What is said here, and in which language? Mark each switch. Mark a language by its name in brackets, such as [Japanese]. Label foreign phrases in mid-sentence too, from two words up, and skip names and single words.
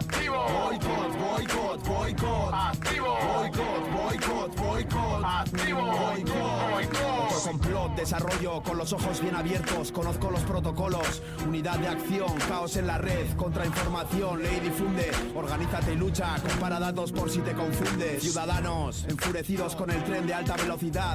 [Spanish] Activo. [English] Boycott, boycott, boycott. [Spanish] Activo. [English] Boycott, boycott, boycott. [Spanish] Activo. Boycott. Complot, desarrollo con los ojos bien abiertos. Conozco los protocolos. Unidad de acción, caos en la red. Contrainformación, ley difunde. Organízate y lucha. Compara datos por si te confundes. Ciudadanos enfurecidos con el tren de alta velocidad.